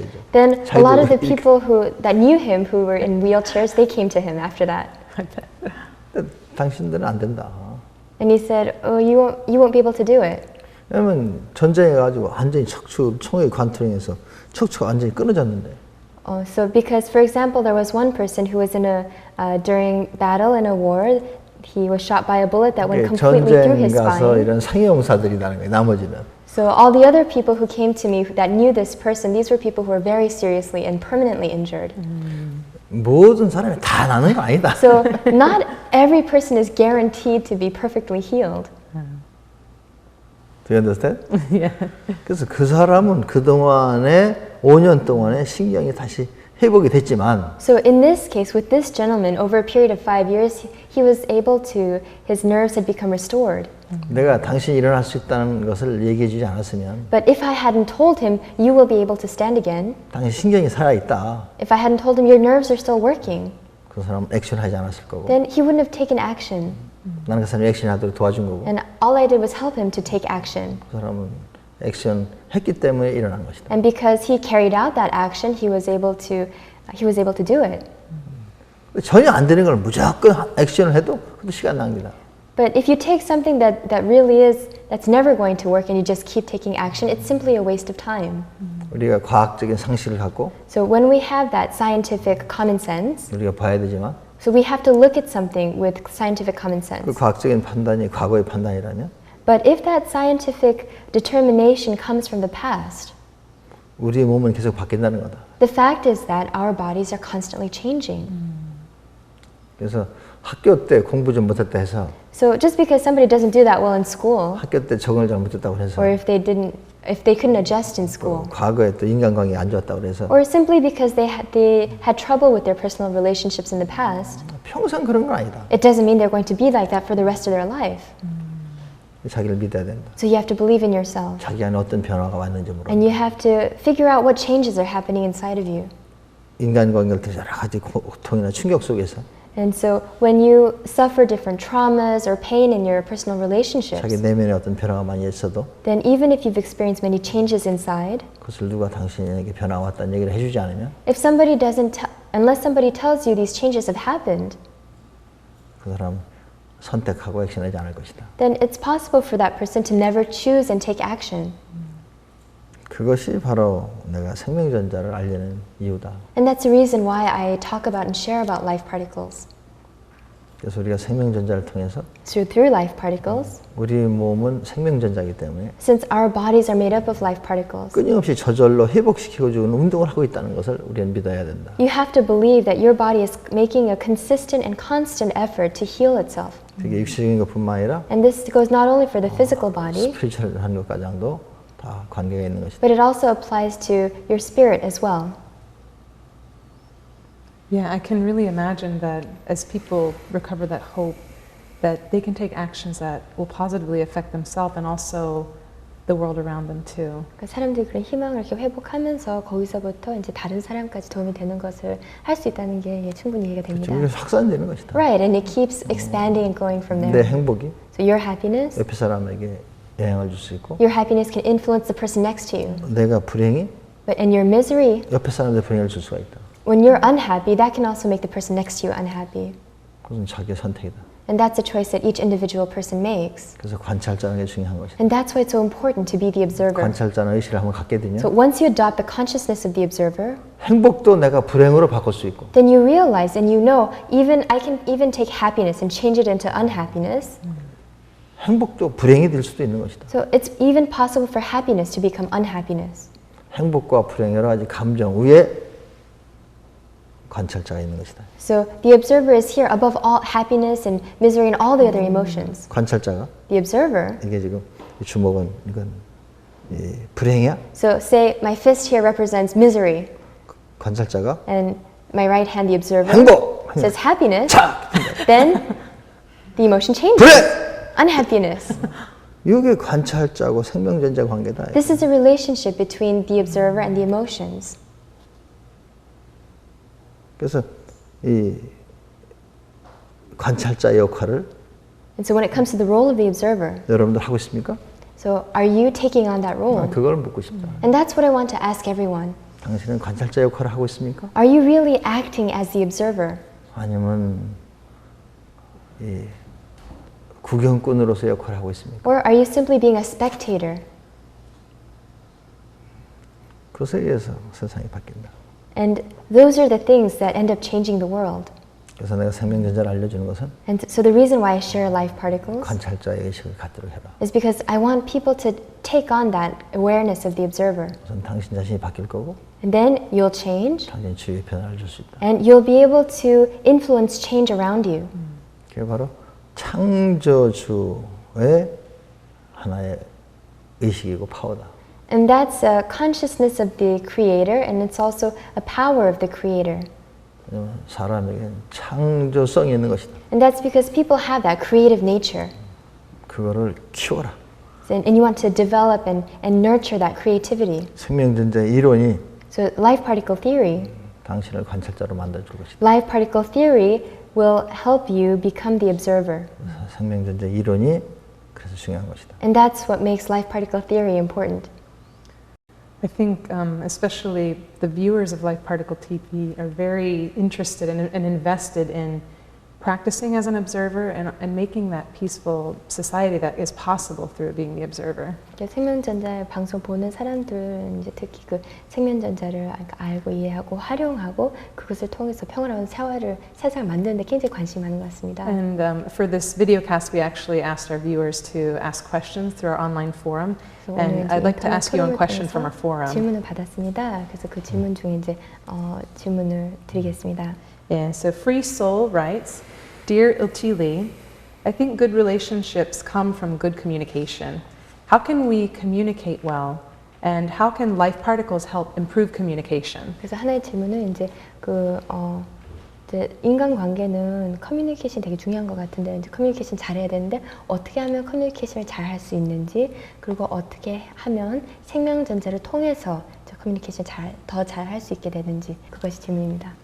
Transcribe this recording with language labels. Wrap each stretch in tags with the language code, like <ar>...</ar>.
<ko>이제.</ko> <en>Then a lot of the people that knew him, who were in wheelchairs, they came to him after that.</en> <ko>당신들은 안 된다.</ko> <en>And he said, "Oh, you won't be able to do it."</en> <ko>왜냐면 전쟁해가지고 완전히 척추 총에 관통해서 척추가 완전히 끊어졌는데.</ko> <en>So because, for example, there was one person who was in during battle in a war, he was shot by a bullet that went completely through his</en> <ko>전쟁 가서</ko> <en>spine.</en> <ko>이런 상해용사들이라는 거예요. 나머지는.</ko> <en>So all the other people who came to me that knew this person, these were people who were very seriously and permanently injured. 모든 사람이 다 나는 거 아니다. So not every person is guaranteed to be perfectly healed. Do you understand? Yeah.</en> <ko>그래서 그 사람은 그동안에 5년 동안에 신경이 다시 회복이 됐지만</ko> <en>So in this case, with this gentleman, over a period of 5 years, he was able to, his nerves had become restored.</en> <ko>내가 당신이 일어날 수 있다는 것을 얘기해 주지 않았으면</ko> <en>But if I hadn't told him, you will be able to stand again,</en> <ko>당신 신경이 살아있다.</ko> <en>if I hadn't told him, your nerves are still working,</en> <ko>그 사람은 액션하지 않았을 거고</ko> <en>then he wouldn't have taken action.</en> <ko>나는 그 사람이 액션하도록 도와준 거고</ko> <en>And all I did was help him to take action.</en> <ko>그 사람은 액션 했기 때문에 일어난 것이다.</ko> <en>And because he carried out that action, he was able to do it.</en> <ko>전혀 안 되는 걸 무조건 액션을 해도 그것도 시간 낭비다.</ko> <en>But if you take something that really that's never going to work and you just keep taking action, it's simply a waste of time.</en> <ko>우리가 과학적인 상식을 갖고</ko> <en>So when we have that scientific common sense,</en> <ko>우리가 봐야 되지만</ko> <en>so we have to look at something with scientific common sense.</en> <ko>그 과학적인 판단이 과거의 판단이라면</ko> <en>But if that scientific determination comes from the past,</en> <ko>우리의 몸은 계속 바뀐다는 거다.</ko> <en>the fact is that our bodies are constantly changing.</en> <ko>그래서 학교 때 공부 좀 못했다 해서</ko> <en>So just because somebody doesn't do that well in school,</en> <ko>학교 때 적응을 잘 못했다고 해서</ko> <en>or if they couldn't adjust in school,</en> <ko>과거에 또 인간관계가 안 좋았다고 그래서</ko> <en>or simply because they had trouble with their personal relationships in the past,</en> <ko>평생 그런 건 아니다.</ko> <en>it doesn't mean they're going to be like that for the rest of their life.</en> <ko>자기를 믿어야 된다.</ko> <en>So you have to believe in yourself.</en> <ko>자기 안에 어떤 변화가 왔는지 물어.</ko> <en>And you have to figure out what changes are happening inside of you.</en> <ko>인간관계를 통해서 여러 가지 고통이나 충격 속에서</ko> <en>And so when you suffer different traumas or pain in your personal relationships,</en> <ko>자기 내면에 어떤 변화가 많이 있어도</ko> <en>then even if you've experienced many changes inside,</en> <ko>그것을 누가 당신에게 변화가 왔다는 얘기를 해주지 않으면</ko> <en>if somebody unless somebody tells you these changes have happened,</en> <ko>그 사람 선택하고 액션하지 않을 것이다.</ko> <en>then it's possible for that person to never choose and take action.</en> <ko>그것이 바로 내가 생명전자를 알려는 이유다.</ko> <en>And that's the reason why I talk about and share about LifeParticles.</en> <ko>그래서 우리가 생명전자를 통해서</ko> <en>So through LifeParticles,</en> <ko>우리 몸은 생명전자이기 때문에</ko> <en>since our bodies are made up of LifeParticles,</en> <ko>끊임없이 저절로 회복시키고 주는 운동을 하고 있다는 것을 우리는 믿어야 된다.</ko> <en>you have to believe that your body is making a consistent and constant effort to heal itself.</en> <ko>그게 육체적인 것뿐만 아니라</ko> <en>And this goes not only for the physical body,</en> <ko>스피리추얼한 것까지도 다 관계가 있는 것이다.</ko> <en>but it also applies to your spirit as well. Yeah, I can really imagine that as people recover that hope, that they can take actions that will positively affect themselves and also the world around them too.</en> <ko>그러니까 사람들이 그런 희망을 이렇게 회복하면서 거기서부터 이제 다른 사람까지 도움이 되는 것을 할 수 있다는 게 충분히 이해가 됩니다. 그렇죠. 확산되는 것이다.</ko> <en>Right, and it keeps expanding and growing from</en> <ko>내</ko> <en>there.</en> <ko>행복이</ko> <en>So your happiness,</en> <ko>옆에 사람에게 영향을 줄 수 있고,</ko> <en>your happiness can influence the person next to you.</en> <ko>내가 불행이</ko> <en>But in your misery,</en> <ko>옆에 사람한테 불행을 줄 수가 있다.</ko> <en>when you're unhappy, that can also make the person next to you unhappy.</en> <ko>그것은 자기의 선택이다.</ko> <en>And that's a choice that each individual person makes.</en> <ko>그래서 관찰자는 게 중요한 것이다.</ko> <en>And that's why it's so important to be the observer.</en> <ko>관찰자는 의식을 한번 갖게 되면</ko> <en>So once you adopt the consciousness of the observer,</en> <ko>행복도 내가 불행으로 바꿀 수 있고,</ko> <en>then you realize and you know, I can even take happiness and change it into unhappiness.</en> <ko>행복도 불행이 될 수도 있는 것이다.</ko> <en>So it's even possible for happiness to become unhappiness.</en> <ko>행복과 불행 여러 가지 감정 위에 관찰자가 있는 것이다.</ko> <en>So the observer is here above all happiness and misery and all the other emotions.</en> <ko>관찰자가</ko> <en>The observer.</en> <ko>이게 지금 이 주먹은 이건 이 불행이야?</ko> <en>So say my fist here represents misery,</en> <ko>관찰자가</ko> <en>and my right hand, the observer,</en> <ko>행복!</ko> <en>says happiness.</en> <ko>자!</ko> <en>Then the emotion changes.</en> <ko>불행!</ko> <en>Unhappiness.</en> <ko>이게 관찰자고 생명전자 관계다.</ko> <en>This is a relationship between the observer and the emotions.</en> <ko>그래서 이 관찰자의 역할을</ko> <en>And so when it comes to the role of the observer,</en> <ko>여러분들 하고 있습니까?</ko> <en>so are you taking on that role?</en> <ko>그걸 묻고 싶다.</ko> <en>And that's what I want to ask everyone.</en> <ko>당신은 관찰자 역할을 하고 있습니까?</ko> <en>Are you really acting as the observer?</en> <ko>아니면 이 구경꾼으로서 역할을 하고 있습니까?</ko> <en>Or are you simply being a spectator?</en> <ko>그것에 의해서 세상이 바뀐다.</ko> <en>And those are the things that end up changing the world.</en> <ko>그래서 내가 생명전자를 알려주는 것은</ko> <en>And so the reason why I share LifeParticles</en> <ko>관찰자의 의식을 갖도록 해라.</ko> <en>is because I want people to take on that awareness of the observer.</en> <ko>우선 당신 자신이 바뀔 거고</ko> <en>And then you'll change,</en> <ko>당신 주위의 변화를 줄 수 있다.</ko> <en>and you'll be able to influence change around you.</en> <ko>그게 바로 창조주의 하나의 의식이고 파워다.</ko> <en>And that's a consciousness of the creator, and it's also a power of the creator.</en> <ko>왜냐하면 사람에게는 창조성이 있는 것이다.</ko> <en>And that's because people have that creative nature.</en> <ko>그거를 키워라.</ko> <en>And you want to develop and nurture that creativity.</en> <ko>생명전자의 이론이</ko> <en>So life particle theory,</en> <ko>당신을 관찰자로 만들어줄 것이다.</ko> <en>life particle theory will help you become the observer.</en> <ko>생명전자 이론이 그래서 중요한 것이다.</ko> <en>And that's what makes life particle theory important. I think especially the viewers of Life Particle TV are very interested and invested in practicing as an observer and making that peaceful society that is possible through being the observer.</en> <ko>생명전자 방송 보는 사람들은 이제 특히 그 생명전자를 알고 이해하고 활용하고 그것을 통해서 평화로운 세상을 만드는 데 굉장히 관심이 많은 것 같습니다.</ko> <en>And for this video cast, we actually asked our viewers to ask questions through our online forum. And I'd like to ask you a question from our forum.</en> <ko>질문을 받았습니다. 그래서 그 질문 중에 이제 질문을 드리겠습니다.</ko> <en>Yeah, so Free Soul writes, Dear Ilchi Lee, I think good relationships come from good communication. How can we communicate well? And how can Life Particles help improve communication?</en> <ko>그래서 하나의 질문은 이제 이제 인간관계는 커뮤니케이션 되게 중요한 것 같은데 이제 커뮤니케이션 잘해야 되는데 어떻게 하면 커뮤니케이션을 잘 할 수 있는지 그리고 어떻게 하면 생명전자를 통해서 커뮤니케이션 더 잘 할 수 있게 되는지 그것이 질문입니다.</ko>